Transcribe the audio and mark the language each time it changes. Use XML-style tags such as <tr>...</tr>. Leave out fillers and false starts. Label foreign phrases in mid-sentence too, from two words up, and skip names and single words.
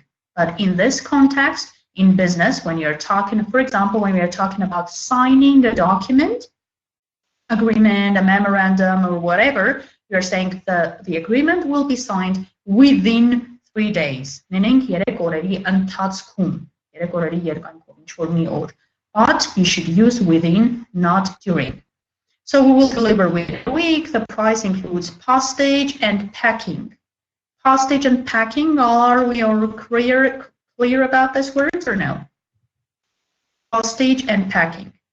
<en>But in this context, in business, when you're talking, for example, when we are talking about signing a document, agreement, a memorandum, or whatever, you're saying the agreement will be signed within 3 days, meaning</en> <hy>3 օրերի ընթացքում, 3 օրերի երկայնքով, ինչ որ մի օր.</hy> <en>But you should use within, not during. So we will deliver within a week. The price includes postage and packing. Postage and packing, are we all clear about these words or no? Postage and packing.</en>